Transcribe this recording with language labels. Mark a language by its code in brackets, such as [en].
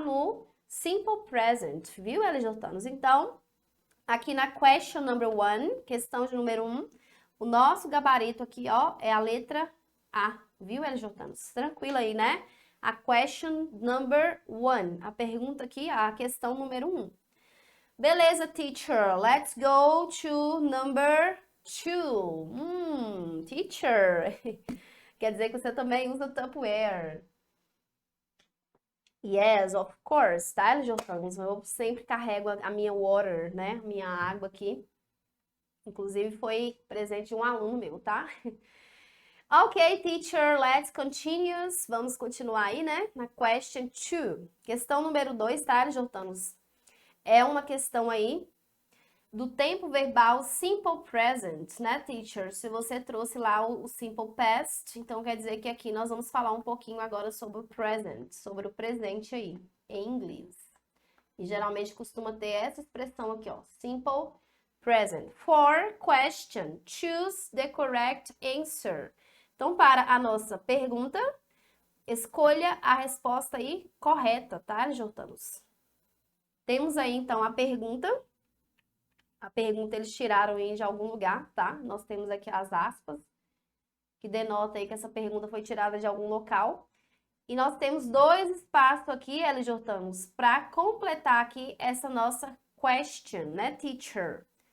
[pt] No simple present, viu, LJanos? Então, aqui na [en] question number 1, [pt] questão de número 1, o nosso gabarito aqui, ó, é a letra A, viu, LJanos? Tranquilo aí, né? A [en] question number 1, [pt] a pergunta aqui, a questão número 1. [en] Beleza, teacher, let's go to number 2. [pt] Teacher, quer dizer que você também usa Tupperware. [en] Yes, of course, [pt] tá, LJanos? Eu sempre carrego a minha water, né, minha água aqui. Inclusive, foi presente de um aluno meu, tá? [en] Ok, teacher, let's continue. [pt] Vamos continuar aí, né? Na question 2. Questão número 2, tá, LJanos? É uma questão aí do tempo verbal simple present, né, teacher? Se você trouxe lá o simple past, então quer dizer que aqui nós vamos falar um pouquinho agora sobre o present, sobre o presente aí, em inglês. E geralmente costuma ter essa expressão aqui, ó, simple present. [en] For question, choose the correct answer. [pt] Então, para a nossa pergunta, escolha a resposta aí correta, tá, LJanos? Temos aí, então, a pergunta. A pergunta eles tiraram aí de algum lugar, tá? Nós temos aqui as aspas. que denota aí que essa pergunta foi tirada de algum local. E nós temos 2 espaços aqui, LJortanos, para completar aqui essa nossa question, né, teacher?